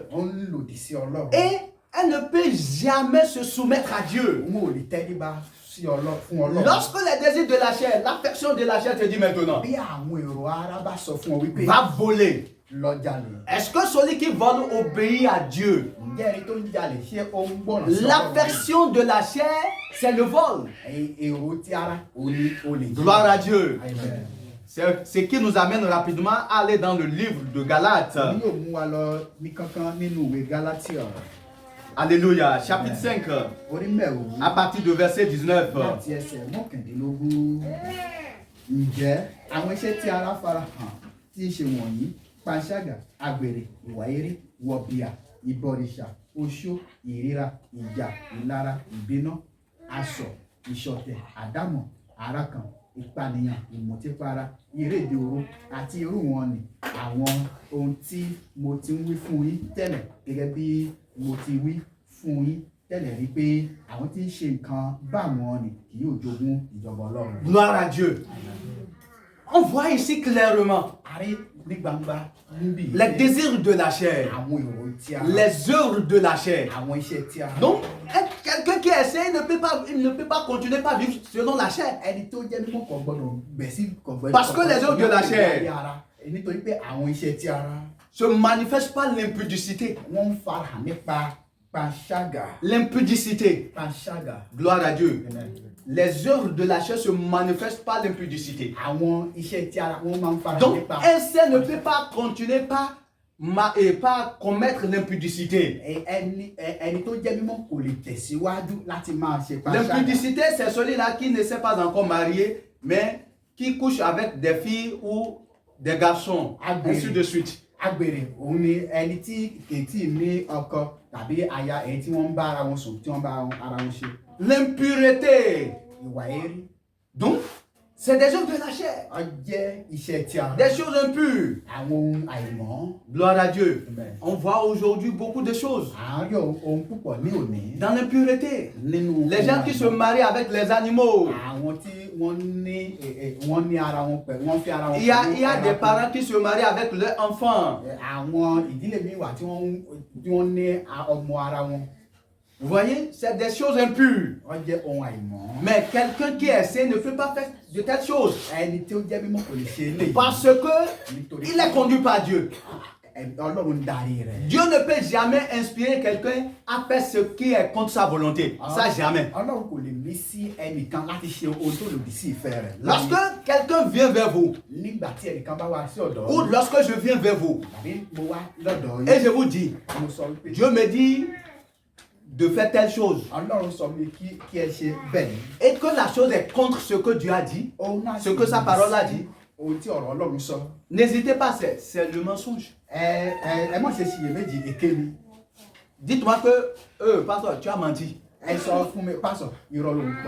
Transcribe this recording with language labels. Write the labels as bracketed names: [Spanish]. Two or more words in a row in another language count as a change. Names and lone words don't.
[Yoruba] ó ń lòdì sí Ọlọ́run. [French] Et elle ne peut jamais se soumettre à Dieu. [Yoruba] òun ò lè tẹríba sí fún Ọlọ́run. [French] Lorsque les désirs de la chair, l'affection de la chair te dit maintenant, [Yoruba] bí àwọn èrò ara bá sọ fún ọ wípé [French] va voler. [Yoruba] lọ jalè. [French] Est-ce que celui qui vole obéit à Dieu? [Yoruba] ǹjẹ́ ẹni tó ń jalè ṣé ó ń gbọ́ràn sí Ọlọ́run? [French] L'affection de la chair, c'est le vol. [Yoruba] Èrò ti ara òní olè jíjà. [French] Gloire à Dieu. Amen. C'est ce qui nous amène rapidement à aller dans le livre de Galates. [Yoruba] Ní yóò mú wa lọ ní kankan nínú ìwé Gálátíà. [French] Alléluia. Chapitre 5, [Yoruba] Orí mẹ́wàá. [French] à partir de verset 19. [Yoruba] Láti ẹsẹ̀ mọ́kàndínlógún. Ǹjẹ́ àwọn iṣẹ́ tí ara fara hàn tí ń ṣe wọ̀nyí panṣágà, àgbèrè, ìwà eré, wọ̀bìà, ìbọ̀rìṣà, oṣó, ìríra, ìjà, ìlara, ìbínú, asọ̀, ìṣọ̀tẹ̀, àdámọ̀, àrakàn, ìpànìyàn, ìmùtípara, ìréde òru àti irú wọn ni àwọn ohun tí mo ti ń wí fún yín tẹ́lẹ̀ gẹ́gẹ́ bí mo ti wí fún yín tẹ́lẹ̀ rí pé àwọn tí ń ṣe nǹkan báwọn ni kì yóò jogún ìjọba Ọlọ́run. [French] Gloire à Dieu. On voit ici clairement [Yoruba] Àrí ní gbangba níbí [French] les désirs de la chair, [Yoruba] àwọn èrò tí a [French] les œuvres de la chair. [Yoruba] àwọn iṣẹ́ tí a [French] Donc, quelqu'un qui essaie il ne peut pas continuer à vivre selon la chair. [Yoruba] ẹni tó jẹ́ mímọ́ kò gbọ́dọ̀ bẹ̀ sí kò gbọ́dọ̀. [French] Parce que les œuvres de la chair [Yoruba] nítorí pé àwọn iṣẹ́ tí ara [French] se manifestent par l'impudicité. [Yoruba] wọ́n ń farahàn nípa panṣágà. [French] L'impudicité. [Yoruba] Panṣágà. [French] Gloire à Dieu. Les œuvres de la chair se manifestent par l'impudicité. [Yoruba] Àwọn iṣẹ́ tí ara wọ́n máa ń farahàn [French] Donc, [Yoruba] nípa. [French] un saint ne peut pas continuer pas commettre l'impudicité. [Yoruba] Ẹni tó jẹ́ mímọ́ kò lè tẹ̀síwájú láti máa ṣe panṣágà. [French] L'impudicité, c'est celui-là qui ne s'est pas encore marié, mais qui couche avec des filles ou des garçons, ainsi de suite. [Yoruba] Àgbèrè òun ni ẹni tí kìí ní ọkọ tàbí aya èyí tí wọ́n ń bá ara wọn sùn tí wọ́n bá ara wọn ṣe. [French] L'impureté. [Yoruba] Ìwà eré. [French] Donc, c'est des œuvres de la chair. [Yoruba] Ó jẹ́ iṣẹ́ tí a. [French] Des choses impures. [Yoruba] Àwọn ohun àìmọ́. [French] Gloire à Dieu. Amen. On voit aujourd'hui beaucoup de choses. [Yoruba] À ń rí ohun púpọ̀ ní òní. [French] Dans l'impureté. [Yoruba] Nínú [French] Les gens qui se marient avec les animaux. [Yoruba] Àwọn tí wọ́n ní ara wọn pẹ̀lú wọ́n fi ara wọn. [French] Il y a des parents qui se marient avec leurs enfants. [Yoruba] Àwọn ìdílé mi wà tí wọ́n ní ọmọ ara wọn. [French] Vous voyez, c'est des choses impures. [Yoruba] Wọ́n jẹ́ ohun àìmọ́. [French] Mais quelqu'un qui essaie ne peut pas faire de telles choses. [Yoruba] Ẹni tí ó jẹ́ mímọ́ kò lè ṣe eléyìí. [French] Parce que il est conduit par Dieu. [Yoruba] Ọlọ́run darí rẹ̀. [French] Dieu ne peut jamais inspirer quelqu'un à faire ce qui est contre sa volonté. Ça, jamais. [Yoruba] Ọlọ́run kò lè mí sí ẹnìkan láti ṣe ohun tó lòdì sí ìfẹ́ rẹ̀. [French] Lorsque quelqu'un vient vers vous, [Yoruba] nígbà tí ẹnìkan bá wá sí ọ̀dọ̀. [French] ou lorsque je viens vers vous, [Yoruba] tàbí mo wá lọ́dọ̀ yín. [French] et je vous dis, [Yoruba] mo sọ wípé. [French] Dieu me dit de faire telle chose. [Yoruba] Ọlọ́run sọ mi kí ẹ ṣe bẹ́ẹ̀. [French] Et que la chose est contre ce que Dieu a dit, ce que sa parole a dit. [Yoruba] Ohun tí ọ̀rọ̀ Ọlọ́run sọ. [French] N'hésitez pas, c'est le mensonge. [Yoruba] Ẹ má ṣe ṣiyèméjì èké ni. [French] Dites-moi que, pasteur, tu as menti. [Yoruba] Ẹ sọ fún mi, pastor, irọ́ ló ń pa.